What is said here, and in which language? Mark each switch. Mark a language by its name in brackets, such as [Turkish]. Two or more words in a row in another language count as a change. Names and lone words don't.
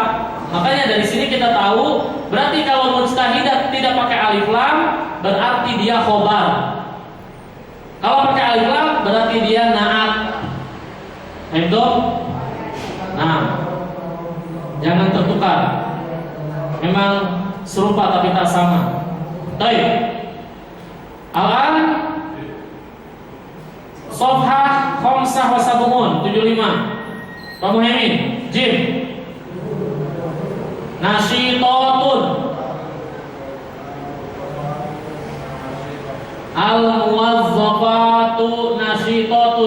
[Indonesian] Makanya dari sini kita tahu berarti kalau mujtahidat tidak pakai alif lam berarti dia khobar. Kalau pakai alif lam berarti dia na'at. Itu. Nah, jangan tertukar. Memang serupa tapi tak sama. Baik. [Arabic] الآن صفحة خمسة وسبعون 75. [Indonesian] Pak Muhammad Jim. Nasyitatun. [Arabic] الموظفة نشيطة.